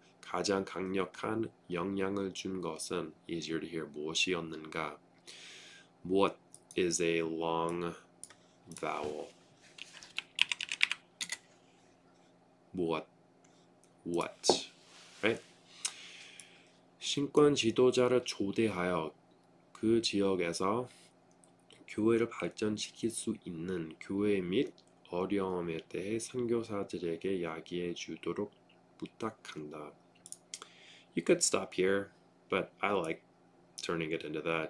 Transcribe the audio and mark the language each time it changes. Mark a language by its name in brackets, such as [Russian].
[Korean] 가장 강력한 영향을 준 것은 [English] easier to hear. [Korean] 무엇이었는가? [English] 무엇 is a long vowel. 무엇. What, right? [Korean] 신권 지도자를 초대하여 그 지역에서 교회를 발전시킬 수 있는 교회 및 어려움에 대해 선교사들에게 이야기해 주도록 부탁한다. [English] You could stop here, but I like turning it into that.